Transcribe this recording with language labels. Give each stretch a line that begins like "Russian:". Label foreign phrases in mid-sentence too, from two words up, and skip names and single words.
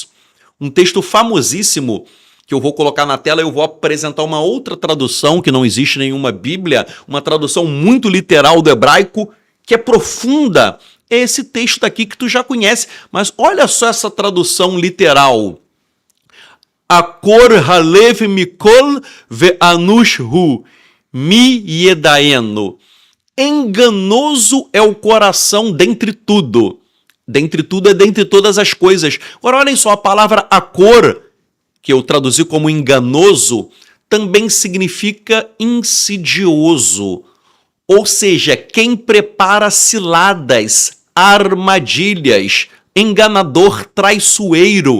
Portuguese: Um texto famosíssimo que eu vou colocar na tela, eu vou apresentar uma outra tradução, que não existe nenhuma Bíblia, uma tradução muito literal do hebraico, que é profunda. É esse texto daqui que tu já conhece, mas olha só essa tradução literal.
Hebrew: עקב הלב מכל ואנש הוא מי ידענו.
Portuguese: Enganoso é o coração dentre tudo. Dentre tudo é dentre todas as coisas. Agora olhem só, a palavra akor, que eu traduzi como enganoso, também significa insidioso. Ou seja, quem prepara ciladas, armadilhas, enganador, traiçoeiro.